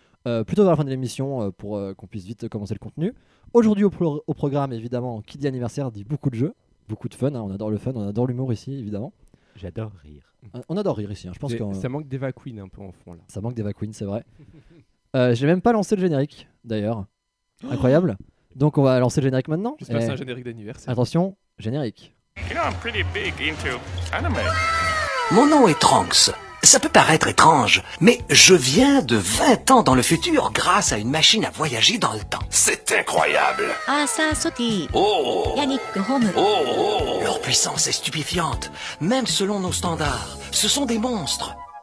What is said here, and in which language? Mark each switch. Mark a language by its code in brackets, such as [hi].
[fr] Plutôt vers la fin de l'émission pour qu'on puisse vite commencer le contenu. Aujourd'hui au programme, évidemment, qui dit anniversaire dit beaucoup de jeux, beaucoup de fun, hein, on adore le fun, on adore l'humour ici, évidemment. J'adore rire. On adore rire ici, hein, je pense que Ça manque d'Eva Queen un peu en fond là. ça manque d'Eva Queen, c'est vrai. J'ai même pas lancé le générique, d'ailleurs. Oh! Incroyable. Donc on va lancer le générique maintenant. J'espère que c'est un générique d'anniversaire. Attention, générique. [en] You know, I'm pretty big into anime. [fr] Mon nom est Trunks. Ça peut paraître étrange, mais je viens de 20 ans dans le futur grâce à une machine à voyager dans le temps. C'est incroyable! Ah, ça sautille! Oh! Yannick Grom! Oh, oh! Leur puissance est stupéfiante, même selon nos standards. Ce sont des monstres!